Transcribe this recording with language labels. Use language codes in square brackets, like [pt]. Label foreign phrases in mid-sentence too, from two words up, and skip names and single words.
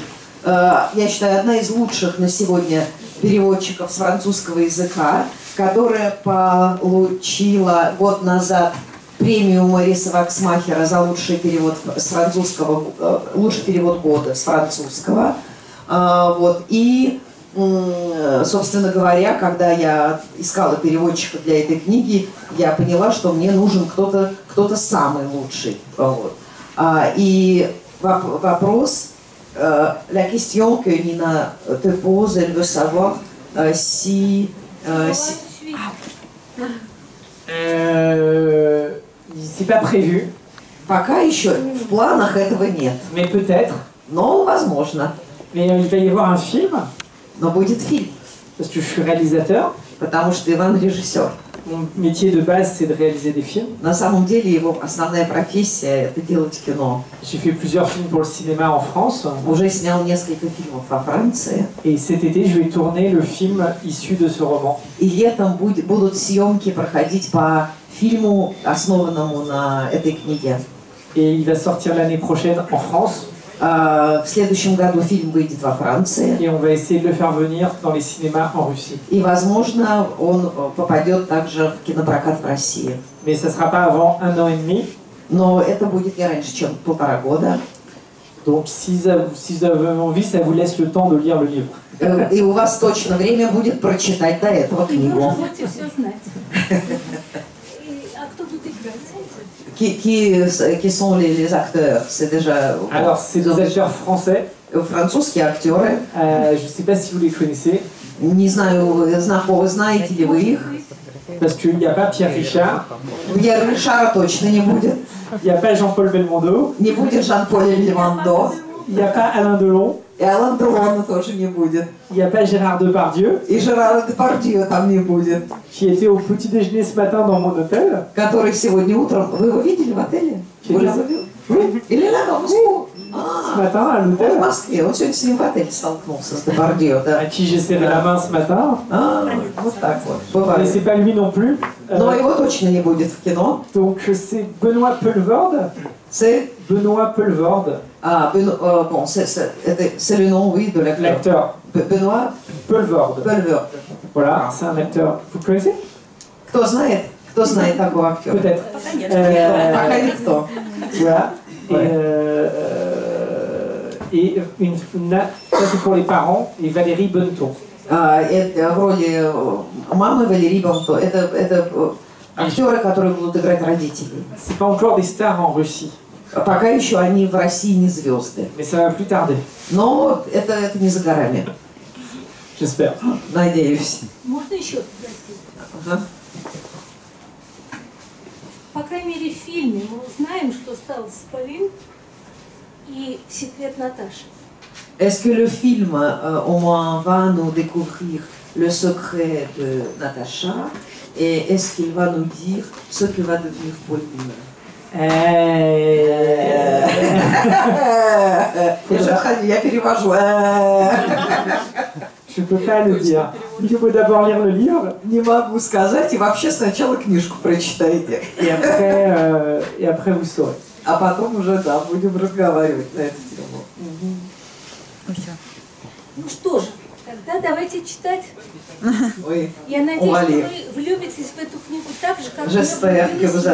[ru] Я считаю, одна из лучших на сегодня переводчиков с французского языка, которая получила год назад премию Мариса Ваксмахера за лучший перевод с французского, лучший перевод года с французского. И, собственно говоря, когда я искала переводчика для этой книги, я поняла, что мне нужен кто-то самый лучший. И вопрос, [fr] la question que Nina te pose, elle veut savoir si... C'est pas prévu. [ru] Пока еще в планах этого нет. [fr] Mais peut-être. [ru] Но возможно. [fr] Mais il va y avoir un film, [ru] Но будет фильм, [fr] parce que je suis réalisateur. [ru] потому что Иван режиссер. [fr] Mon métier de base, c'est de réaliser des films. [ru] На самом деле его основная профессия – это делать кино. [fr] J'ai fait plusieurs films pour le cinéma en France. [ru] Уже снял несколько фильмов во Франции. [fr] Et cet été, je vais tourner le film issu de ce roman. [ru] И летом будут съемки проходить по фильму, основанному на этой книге. [fr] Et il va sortir l'année prochaine en France. [ru] В следующем году фильм выйдет во Франции. [fr] Et on va essayer de le faire venir dans les cinémas en Russie. [ru] И, возможно, он попадет также в кинопрокат в России. [fr] Mais ça ne sera pas avant 1 an et demi. [ru] Но это будет не раньше, чем 1,5 года. [fr] Donc si vous avez envie, ça vous laisse le temps de lire le livre. [ru] И у вас точно время будет прочитать до этого И вы книгу. уже будете все знать. А кто тут играет? [fr] Qui sont les acteurs? C'est déjà Alors, c'est des acteurs français. [ru] французские актеры. [fr] Je ne sais pas si vous les connaissez. [ru] Не знаю, знаете ли вы их? [fr] Parce qu'il n'y a pas Pierre Richard, [ru] Ришара точно не будет. [fr] il n'y a pas Jean-Paul Belmondo, [ru] Не будет Жан-Поль Бельмондо. [fr] il n'y a pas Alain Delon, [ru] И Алан Делона тоже не будет. [fr] il n'y a pas Gérard Depardieu, [ru] И Жерара Депардье там не будет. [fr] qui était au petit déjeuner ce matin dans mon hôtel. [ru] Который сегодня утром... Вы его видели в отеле? Вы [fr] Oui. [ru] Или рядом? [fr] Ce matin à [ru] Он в [fr] l'hôtel, [ru] Москве. Он сегодня с ним в отеле столкнулся, с Депардье, да. [fr] à qui j'ai serré la main ce matin. [ru] Вот так вот. [fr] Mais [ru] Бывает. [fr] c'est pas lui non plus. [ru] Но его точно не будет в кино. [fr] Donc c'est Benoît Poelvoorde. C'est... Benoît Poelvoorde, Bon, c'est le nom, oui, de l'acteur. l'acteur. Benoît Poelvoorde. Poelvoorde. Voilà, c'est un acteur. Vous le connaissez? [ru] Кто знает такого актера? [fr] Peut-être. [ru] Пока никто. [fr] Voilà. Et ça c'est pour les parents, et Valérie Bonneton. [ru] Это в роли мамы Валерии Бонто. Это актеры, которые будут играть родителей. [fr] C'est pas encore des stars en Russie, [ru] Пока еще они в России не звезды. [fr] mais ça va plus tarder, [ru] Но это не за горами, [fr] j'espère. [ru] надеюсь. Можно еще спросить? Ага. По крайней мере, в фильме мы узнаем, что стало с Полин и секрет Наташи. [fr] Est-ce que le film, au moins, va nous découvrir le secret de Natacha et est-ce qu'il va nous dire ce que va devenir Pauline? [ru] Я перевожу. [fr] Je peux pas le dire. Il faut d'abord lire le livre, [ru] Не могу сказать, и вообще сначала книжку прочитайте. [fr] et après vous saurez. [ru] А потом уже, да, будем разговаривать на эту тему. Ну что же, тогда давайте читать. [fr] Oui. [ru] Я надеюсь, [fr] On va [ru] что [fr] lire. [ru] вы влюбитесь в эту книгу так же, как [fr] J'espère que vous